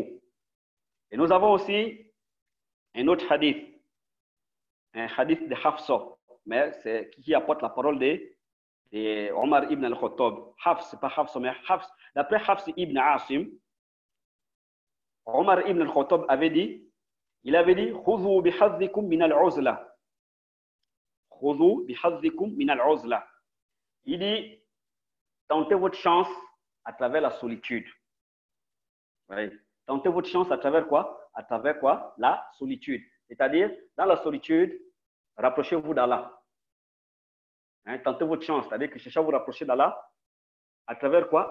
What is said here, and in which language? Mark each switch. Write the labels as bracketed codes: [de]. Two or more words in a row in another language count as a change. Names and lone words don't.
[fr] Et nous avons aussi un autre hadith, un hadith de Hafsa, mais c'est qui apporte la parole de Omar ibn al-Khattab. Hafs, c'est pas Hafsa, mais Hafs. D'après Hafs ibn Asim, Omar ibn al-Khattab avait dit, [ar] خذوا بحظكم من العزلة. خذوا بحظكم من العزلة. [fr] Il dit, tentez votre chance à travers la solitude. Oui. Tentez votre chance à travers quoi? À travers quoi? La solitude. C'est-à-dire, dans la solitude, rapprochez-vous d'Allah. Tentez votre chance, c'est-à-dire que cherchez à vous rapprocher d'Allah à travers quoi?